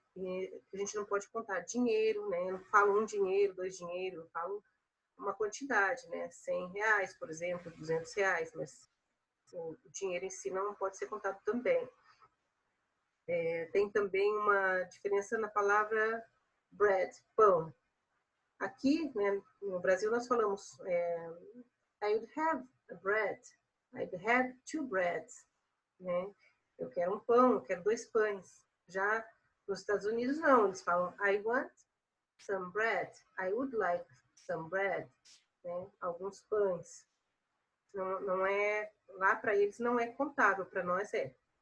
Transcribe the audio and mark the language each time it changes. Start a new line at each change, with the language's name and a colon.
Portuguese: E a gente não pode contar dinheiro, né? Eu não falo um dinheiro, dois dinheiro, eu falo uma quantidade, né? R$100, por exemplo, R$200, mas o dinheiro em si não pode ser contado também. Tem também uma diferença na palavra bread, pão. Aqui, né, no Brasil, nós falamos
English: I would have a bread, I would have 2 breads, né?
Portuguese: Eu quero um pão, eu quero 2 pães. Já nos Estados Unidos, não, eles falam
English: I want some bread,
Portuguese: I would like some bread, né? Alguns pães. Não é, lá para eles não é contável, para nós é.